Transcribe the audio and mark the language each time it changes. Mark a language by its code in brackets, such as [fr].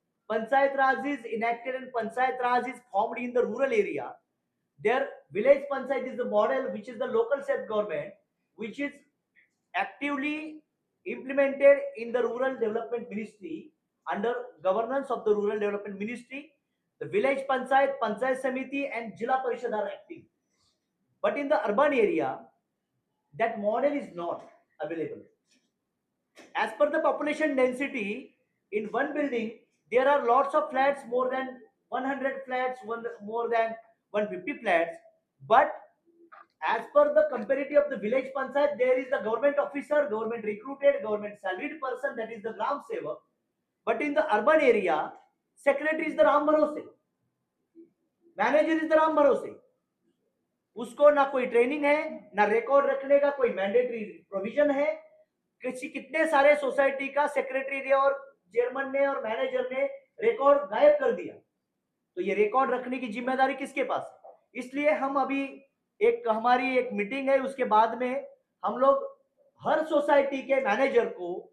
[en] Panchayat raj is enacted and panchayat raj is formed in the rural area. There village panchayat is the model which is the local self government which is actively implemented in the rural development ministry under governance of the rural development ministry. The village panchayat, panchayat samiti and jilla parishad are active, but in the urban area that model is not available. As per the population density in one building there are lots of flats, more than 100 flats, more than 150 flats, but as per the comparative of the village panchayat, there is the government officer, government recruited, government salaried person, that is the gram sevak. But in the urban area, secretary is the ram bharose, manager is the ram bharose। [hi] उसको ना कोई training है, ना record रखने का कोई mandatory provision है। कितने सारे सोसाइटी का सेक्रेटरी ने और चेयरमैन ने और मैनेजर ने रिकॉर्ड गायब कर दिया, तो ये रिकॉर्ड रखने की जिम्मेदारी किसके पास है? इसलिए हम अभी हमारी एक मीटिंग है, उसके बाद में हम लोग हर सोसाइटी के मैनेजर को